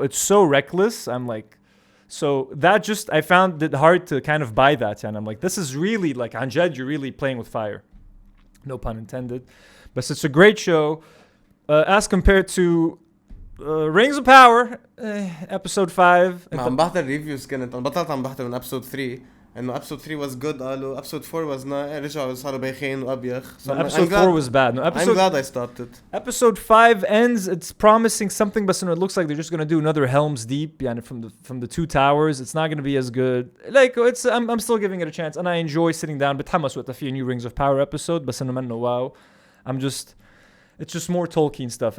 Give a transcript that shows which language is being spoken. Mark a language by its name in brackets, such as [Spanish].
[English] It's so reckless. I'm like. So that just, I found it hard to kind of buy that. And I'm like, this is really, like, Anjad, you're really playing with fire. No pun intended. But it's a great show. As compared to Rings of Power, episode 5. [Arabic] عم بحضر reviews كانت أنا بطلت عم بحضر من episode 3 إنه [English] episode 3 was good [Arabic] قالوا [English] episode 4 was not [Arabic] رجعوا صاروا بايخين وأبيخ. [English] So episode 4 was bad. No, I'm glad I stopped it. Episode 5 ends. It's promising something, but it looks like they're just gonna do another Helm's Deep, yeah, from the 2 towers. It's not gonna be as good. Like it's, I'm still giving it a chance, and I enjoy sitting down. [Arabic] بتحمس وقت في [English] a new Rings of Power episode, [Arabic] بس إنه منه [English] wow. It's just more Tolkien stuff.